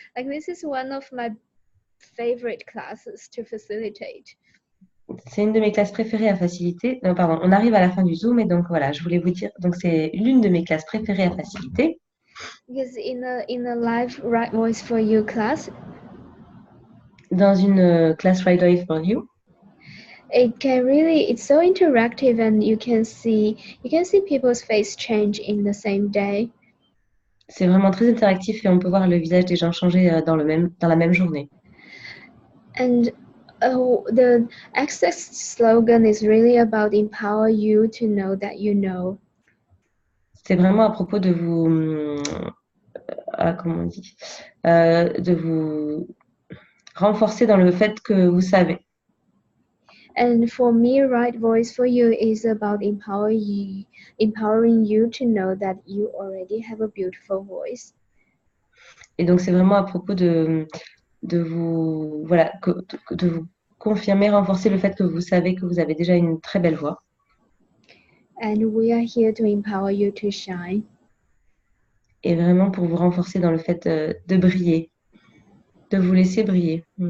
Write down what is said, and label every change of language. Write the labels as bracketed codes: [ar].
[en] Like, this is one of my favorite classes to facilitate. [fr] C'est une de mes classes préférées à faciliter. Non, pardon, on arrive à la fin du Zoom et donc voilà, je voulais vous dire, donc c'est l'une de mes classes préférées à faciliter. [en] Because in a live Right Voice for You class, [fr] Dans une classe Right Away for You, [en] it's so interactive, and you can see people's face change in the same day. [fr] c'est vraiment très interactif et on peut voir le visage des gens changer dans la même journée. [en] And the Access slogan is really about empower you to know that you know. [fr] C'est vraiment à propos de vous, comment on dit, de vous renforcer dans le fait que vous savez. [en] And for me, Right Voice for You is about empowering you to know that you already have a beautiful voice. [fr] Et donc c'est vraiment à propos de vous, voilà, de vous confirmer, renforcer le fait que vous savez que vous avez déjà une très belle voix. [en] And we are here to empower you to shine. [fr] Et vraiment pour vous renforcer dans le fait de briller, de vous laisser briller.